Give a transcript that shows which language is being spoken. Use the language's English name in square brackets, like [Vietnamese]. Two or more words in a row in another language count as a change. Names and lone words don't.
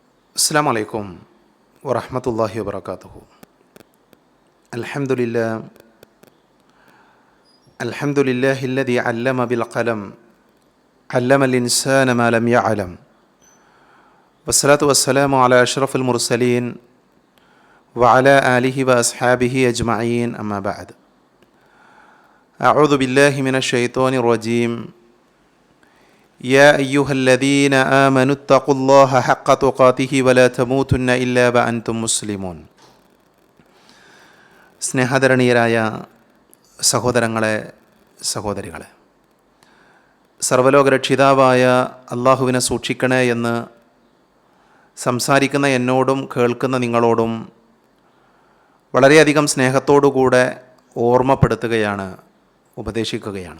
[Arabic] السلام عليكم ورحمة الله وبركاته. الحمد لله الذي علم بالقلم علم الإنسان ما لم يعلم والصلاة والسلام على أشرف المرسلين وعلى آله وأصحابه أجمعين أما بعد. أعوذ بالله من الشيطان الرجيم. يا أيها الذين آمنوا اتقوا الله حق تقاته ولا تموتن إلا وأنتم مسلمون. [Malayalam] സ്നേഹധരണീയരായ സഹോദരങ്ങളെ, സഹോദരികളെ, സർവ്വലോകരക്ഷിതാവായ അള്ളാഹുവിനെ സൂക്ഷിക്കണേ എന്ന് സംസാരിക്കുന്ന എന്നോടും കേൾക്കുന്ന നിങ്ങളോടും വളരെയധികം സ്നേഹത്തോടുകൂടെ ഓർമ്മപ്പെടുത്തുകയാണ്, ഉപദേശിക്കുകയാണ്.